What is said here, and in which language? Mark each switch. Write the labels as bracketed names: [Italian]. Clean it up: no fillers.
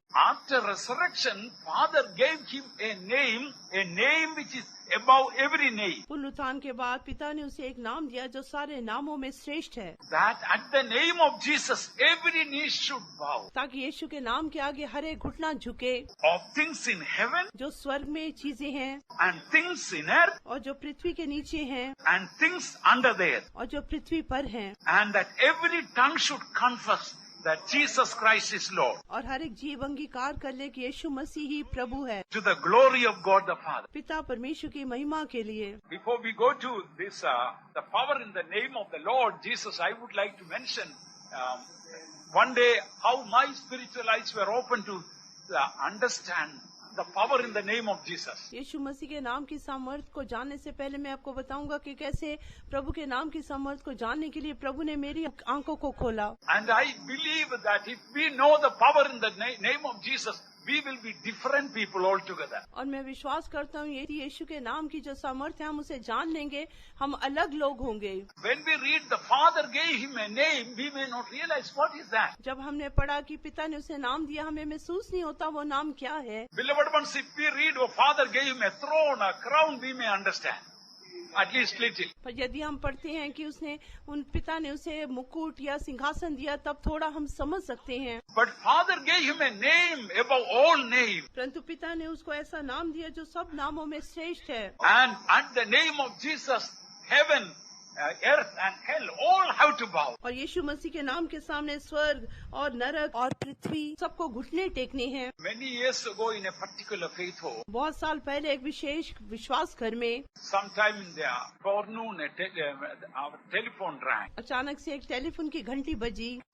[English] After resurrection, Father gave him a name which is above every name. [Hindi] पुनरुत्थान के बाद पिता ने उसे एक नाम दिया जो सारे नामों में श्रेष्ठ है, [English] That at the name of Jesus, every knee should bow. [Hindi] ताकि यीशु के नाम के आगे हर एक घुटना झुके, [English] Of things in heaven [Hindi] जो स्वर्ग में चीजें हैं [English] and things in earth [Hindi] और जो पृथ्वी के नीचे हैं [English] and things under the earth. [Hindi] और जो पृथ्वी पर हैं, [English] And that every tongue should confess that Jesus Christ is Lord, [Hindi] और हर एक जीव अंगीकार कर ले कि यीशु मसीह ही प्रभु है, [English] to the glory of God the Father. [Hindi] पिता परमेश्वर की महिमा के लिए। [English] Before we go to this, the power in the name of the Lord Jesus, I would like to mention one day how my spiritual eyes were open to understand the power in the name of Jesus. [Hindi] यीशु मसीह के नाम की सामर्थ को जानने से पहले मैं आपको बताऊंगा कि कैसे प्रभु के नाम की सामर्थ को जानने के लिए प्रभु ने मेरी आंखों को खोला। [English] And I believe that if we know the power in the name of Jesus, we will be different people altogether. [Hindi] और मैं विश्वास करता हूँ यदि यीशु के नाम की जो सामर्थ है हम उसे जान लेंगे, हम अलग लोग होंगे। [English] When we read the Father gave him a name, we may not realize what is that. [Hindi] जब हमने पढ़ा कि पिता ने उसे नाम दिया, हमें महसूस नहीं होता वो नाम क्या है। [English] Beloved ones, if we read, oh, Father gave him a throne, a crown, we may understand. At least little. [Hindi] पर यदि हम पढ़ते हैं कि उसने उन पिता ने उसे मुकुट या सिंहासन दिया, तब थोड़ा हम समझ सकते हैं। [English] But Father gave him a name above all names. [Hindi] परंतु पिता ने उसको ऐसा नाम दिया जो सब नामों में श्रेष्ठ है। [English] And at the name of Jesus, heaven, earth and hell all have to bow. [Hindi] और यीशु मसीह के नाम के सामने स्वर्ग और नरक और पृथ्वी सबको घुटने टेकने हैं। [English] Many years ago in a particular faith home, [Hindi] बहुत साल पहले एक विशेष विश्वास घर में [English] sometime in the forenoon, our telephone rang. [Hindi] अचानक से एक टेलीफोन की घंटी बजी।